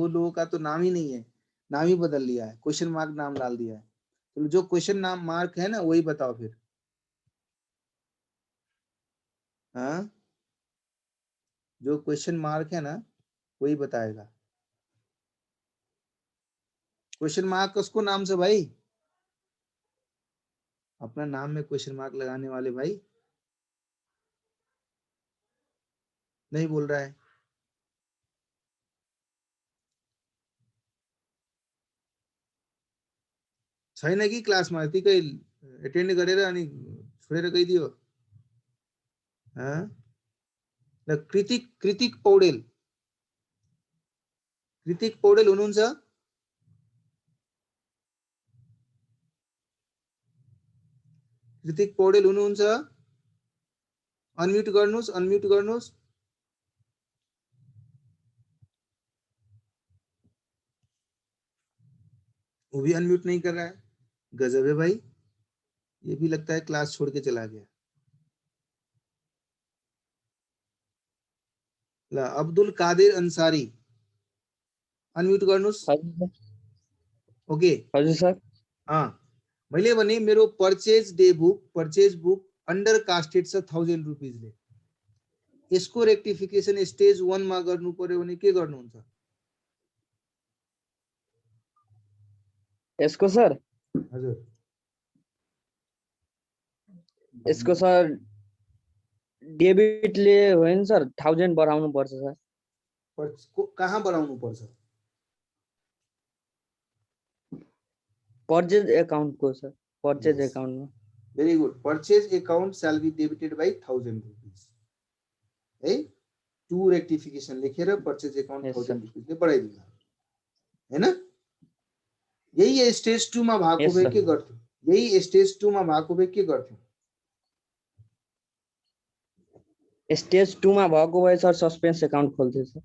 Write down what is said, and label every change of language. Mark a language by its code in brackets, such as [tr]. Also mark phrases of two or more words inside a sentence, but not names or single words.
[hi] लोगों का तो नाम ही नहीं है नाम ही बदल लिया है [en] question mark [hi] नाम डाल दिया है तो जो क्वेश्चन नाम मार्क है ना वही बताओ फिर हाँ जो [en] question mark [hi] है ना वही बताएगा [en] question mark [hi] किसको नाम से भाई अपना नाम में [en] question mark [hi] लगाने वाले भाई नहीं बोल रहा है [ne] छैन कि क्लासमा यतिकै एटेन्ड गरेर अनि छोडेर गइदियो ल कृतिक पौडेल कृतिक पौडेल हुनुहुन्छ? कृतिक पौडेल हुनुहुन्छ? अनम्यूट गर्नुस्, अनम्यूट गर्नुस्। [hi] वो भी अनम्यूट नहीं कर रहा है। गजब है भाई, ये भी लगता है क्लास छोड़ के चला गया। [ne] ला अब्दुल कादिर अंसारी अनम्यूट गर्नुस्। ओके हजुर सर। हाँ, मैले भने मेरो [en] purchase day book, purchase book under casted [ne] छ 1000 रुपीजले। यसको [en] rectification stage 1 [ne] मा गर्नु पर्यो भने के गर्नुहुन्छ? यसको सर, हजुर, यसको सर डेबिटले होइन सर 1000 बढाउनु पर्छ सर। कहाँ बनाउनु पर्छ? [en] purchase accountको [ne] सर, पर्चेज Yes. एकाउन्टमा। [en] Very good. Purchase account shall be debited by 1000 rupees. [ne] है, [en] to rectification [ne] लेखेर [en] purchase account [ne] Yes, 1000 रुपीजले बढाइदिनु हैन? यही स्टेज 2 मा भएको Yes, भए sir. के गर्थ्यौ? यही स्टेज 2 मा भएको भए के गर्थ्यौ? स्टेज 2 मा भएको भए सर [en] suspense account [ne] खोल्थ्यो सर।